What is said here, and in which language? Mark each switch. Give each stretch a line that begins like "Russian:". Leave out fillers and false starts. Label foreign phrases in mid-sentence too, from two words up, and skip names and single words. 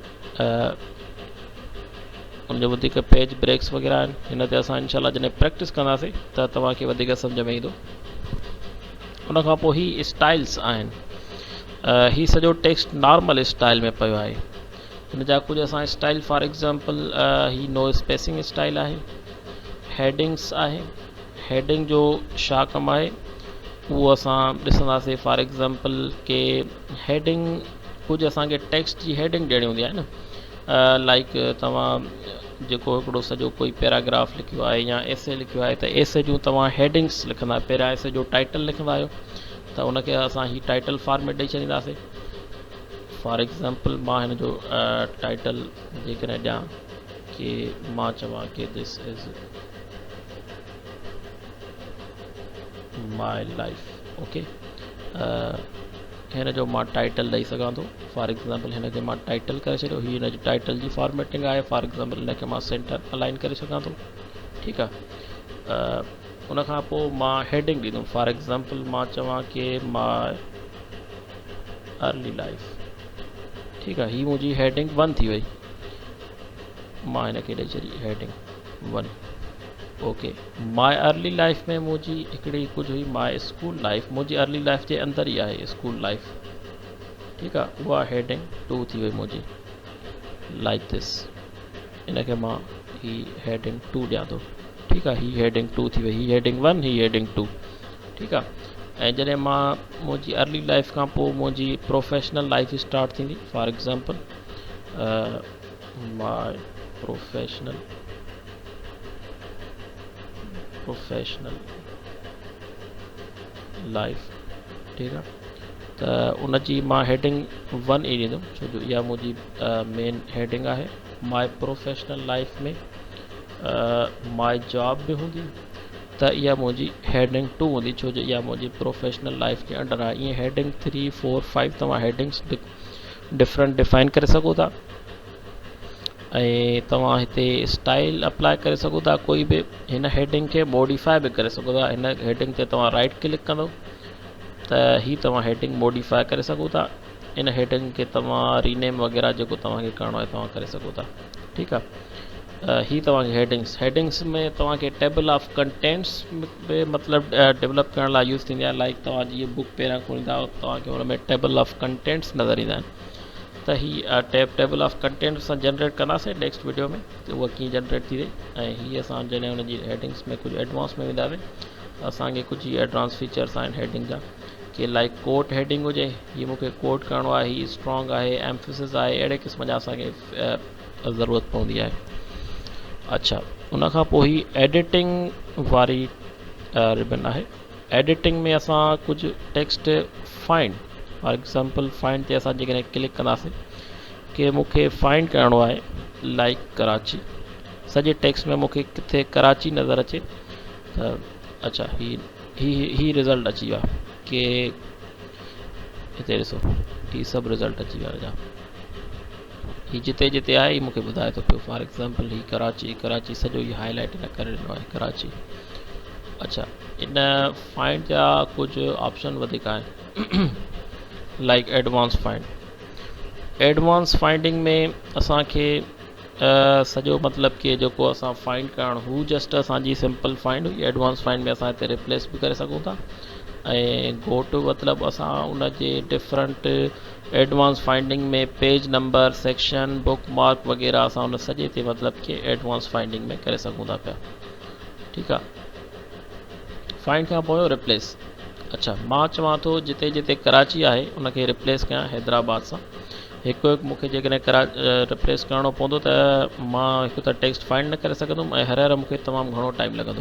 Sindhi: उनजो वधीक
English: page breaks
Sindhi: वग़ैरह आहिनि हिन ते असां इनशाला जॾहिं प्रैक्टिस कंदासीं त तव्हांखे वधीक सम्झ में ईंदो उनखां पोइ ही स्टाइल्स आहिनि ही सॼो
English: text normal
Sindhi: स्टाइल में पियो आहे हिन जा कुझु असां
English: style for example
Sindhi: ही
English: no spacing style
Sindhi: आहे हेडिंग्स आहे हेडिंग जो छा कमु आहे उहो असां ॾिसंदासीं
English: for example
Sindhi: के हेडिंग कुझु असांखे टेक्स्ट जी हेडिंग ॾियणी हूंदी आहे न लाइक तव्हां जेको हिकिड़ो सॼो कोई पैराग्राफ लिखियो आहे या एसे लिखियो आहे त एसे जूं तव्हां हेडिंग्स लिखंदा पहिरियां एसे जो टाइटल लिखंदा आहियो त उनखे असां ही
English: title format
Sindhi: ॾेई छॾींदासीं
English: for example
Sindhi: मां हिन जो टाइटल जेकॾहिं ॾियां की मां चवां की
English: this is my life okay
Sindhi: हिन जो मां टाइटल ॾेई सघां थो
English: for example
Sindhi: हिन खे मां टाइटल करे छॾियो हीअ हिन जी टाइटल जी फॉर्मेटिंग आहे
English: for example
Sindhi: हिन खे मां
English: center align
Sindhi: करे सघां थो ठीकु आहे उनखां पोइ मां हेडिंग ॾींदुमि
English: for example
Sindhi: मां चवां की
English: my early life
Sindhi: ठीकु आहे हीअ मुंहिंजी हेडिंग 1 थी वई मां हिन खे ॾेई छॾी
English: heading 1 okay my early life
Sindhi: में मुंहिंजी हिकिड़ी कुझु हुई
English: my school life
Sindhi: मुंहिंजी
English: early life
Sindhi: जे अंदरि ई आहे
English: school life
Sindhi: ठीकु आहे उहा हेडिंग 2 थी वई मुंहिंजी
English: like this
Sindhi: इन खे मां ही हेडिंग 2 ॾियां थो ठीकु आहे ही हेडिंग 2 थी वई ही हेडिंग 1 ही हेडिंग 2 ठीकु आहे ऐं जॾहिं मां मुंहिंजी
English: early life
Sindhi: खां पोइ मुंहिंजी
English: professional life start
Sindhi: थींदी
English: for example my professional life
Sindhi: ठीकु आहे त उनजी मां हेडिंग 1 ई ॾींदुमि छो जो इहा मुंहिंजी मेन हेडिंग आहे
English: my professional life
Sindhi: में
English: my job
Sindhi: बि हूंदी त इहा मुंहिंजी हेडिंग 2 हूंदी छो जो इहा मुंहिंजी
English: professional life
Sindhi: जे अंडर आहे ईअं हेडिंग 3 4 5 तव्हां
English: headings different define
Sindhi: करे सघो था ऐं तव्हां हिते
English: style apply
Sindhi: करे सघो था कोई बि हिन हेडिंग खे मॉडिफाई बि करे सघो था हिन हेडिंग ते तव्हां
English: right click
Sindhi: कंदो त ही तव्हां
English: heading modify
Sindhi: करे सघो था इन हेडिंग खे तव्हां रीनेम वग़ैरह जेको तव्हांखे करिणो आहे तव्हां करे सघो था ठीकु आहे ही तव्हांखे हेडिंग्स में तव्हांखे
English: table of contents
Sindhi: बि मतिलबु डेवलप करण लाइ यूज़ थींदी आहे लाइक तव्हां जीअं बुक पहिरियां खोलींदा तव्हांखे हुन में
English: table of contents
Sindhi: नज़र ईंदा आहिनि त ही
English: table of content
Sindhi: असां जनरेट कंदासीं
English: next video
Sindhi: में त उहा कीअं जनरेट थी वई ऐं हीअ असां जॾहिं हुनजी हेडिंग्स में कुझु एडवांस में वेंदासीं असांखे कुझु
English: advance features
Sindhi: आहिनि हेडिंग जा की
English: like quote heading
Sindhi: हुजे हीअ मूंखे कोट करिणो आहे हीअ स्ट्रॉन्ग आहे एम्फेसिस आहे अहिड़े क़िस्म जा असांखे ज़रूरत पवंदी आहे अच्छा उनखां पोइ ही एडिटिंग वारी रिबन आहे एडिटिंग में असां कुझु
English: text find for example find
Sindhi: ते असां जेकॾहिं क्लिक कंदासीं की मूंखे फाइंड करिणो आहे लाइक कराची सॼे टेक्स्ट में मूंखे किथे कराची नज़र अचे त अच्छा ही रिज़ल्ट अची वियो आहे की हिते ॾिसो ही सभु रिज़ल्ट अची विया हुआ ही जिते जिते आहे ही मूंखे ॿुधाए थो पियो फॉर एग्ज़ाम्पल ही कराची सॼो ही हाईलाइट हिन करे ॾिनो आहे कराची अच्छा इन फाइंड जा कुझु ऑप्शन वधीक आहिनि
English: like advance find. advance finding
Sindhi: में असांखे सॼो मतिलब कि जेको असां फाइंड करणु हू जस्ट असांजी
English: simple find
Sindhi: हुई।
English: advance find
Sindhi: में असां हिते रिप्लेस बि करे सघूं था ऐं
English: go to
Sindhi: मतिलबु असां उन जे
English: different advance finding
Sindhi: में
English: page number, section, book mark
Sindhi: वग़ैरह असां उन सॼे ते मतिलबु कि
English: advance finding
Sindhi: में करे सघूं था पिया। ठीकु आहे। फाइंड खां पोइ रिप्लेस। अच्छा, मां चवां थो जिते जिते कराची आहे उनखे रिप्लेस कयां हैदराबाद सां। हिकु हिकु मूंखे जेकॾहिं रिप्लेस करिणो पवंदो त मां हिकु त
English: text find
Sindhi: न करे सघंदुमि ऐं हर मूंखे तमामु घणो टाइम लॻंदो।